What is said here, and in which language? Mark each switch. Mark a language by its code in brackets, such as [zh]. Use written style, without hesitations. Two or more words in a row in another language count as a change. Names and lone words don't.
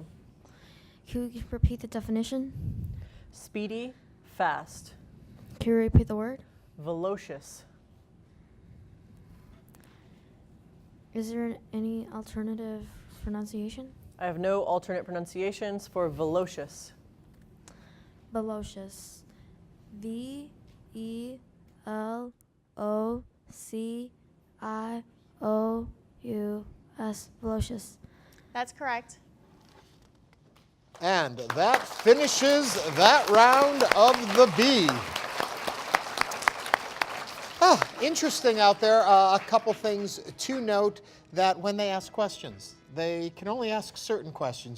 [en] Can you repeat the definition? Speedy, fast. Can you repeat the word? Velocious. Is there any alternative pronunciation? I have no alternate pronunciations for velocious. Velocious. V-E-L-O-C-I-O-U-S. Velocious. That's correct. And that finishes that round of the bee. Interesting out there. A couple things to note, that when they ask questions, they can only ask certain questions.